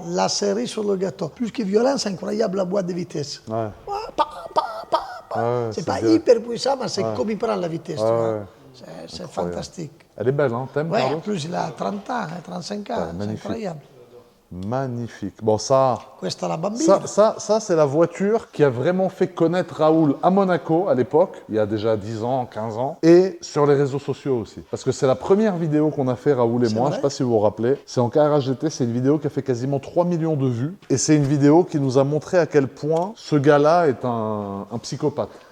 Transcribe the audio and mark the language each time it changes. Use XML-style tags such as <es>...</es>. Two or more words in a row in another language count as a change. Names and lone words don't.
<fr>la série sur le gâteau. Plus que violent, c'est incroyable la boîte de vitesse. Ouais. Ouais, Ouais, c'est pas direct. hyper puissant, mais c'est comme il prend la vitesse. tu vois. ouais. C'est fantastique. Elle est belle, hein? T'aimes, Ouais, en Carlos? plus, il a 30 ans, 35 ans. C'est magnifique. incroyable. Magnifique. Bon, ça...</fr> <it>Questa è la bambina.</it> <fr>Ça c'est la voiture qui a vraiment fait connaître Raoul à Monaco à l'époque, il y a déjà 10 ans, 15 ans, et sur les réseaux sociaux aussi. Parce que c'est la première vidéo qu'on a fait, Raoul et moi, vrai je sais pas si vous vous rappelez. C'est en KRHDT, c'est une vidéo qui a fait quasiment 3 millions de vues. Et c'est une vidéo qui nous a montré à quel point ce gars-là est un psychopathe.</fr>